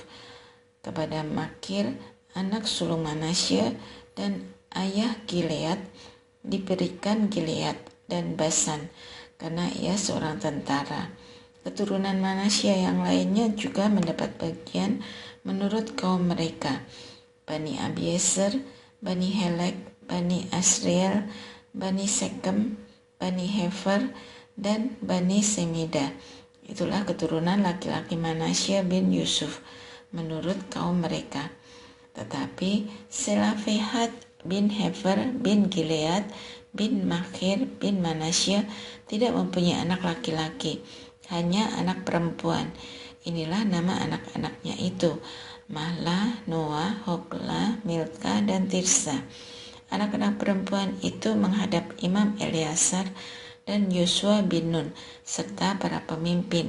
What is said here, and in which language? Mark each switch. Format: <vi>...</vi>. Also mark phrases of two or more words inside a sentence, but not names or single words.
<id>Kepada Makir, anak sulung Manasye dan ayah Gilead, diberikan Gilead dan Basan, karena ia seorang tentara. Keturunan Manasye yang lainnya juga mendapat bagian menurut kaum mereka. Bani Abiezer, Bani Helek, Bani Asriel, Bani Sekem, Bani Hefer, dan Bani Semida. Itulah keturunan laki-laki Manasye bin Yusuf menurut kaum mereka. Tetapi Selafehat bin Hefer bin Gilead bin Makir bin Manasye tidak mempunyai anak laki-laki, hanya anak perempuan. Inilah nama anak-anaknya itu: Mahla, Noah, Hogla, Milka, dan Tirsa. Anak-anak perempuan itu menghadap Imam Eleazar dan Yosua bin Nun serta para pemimpin.</id>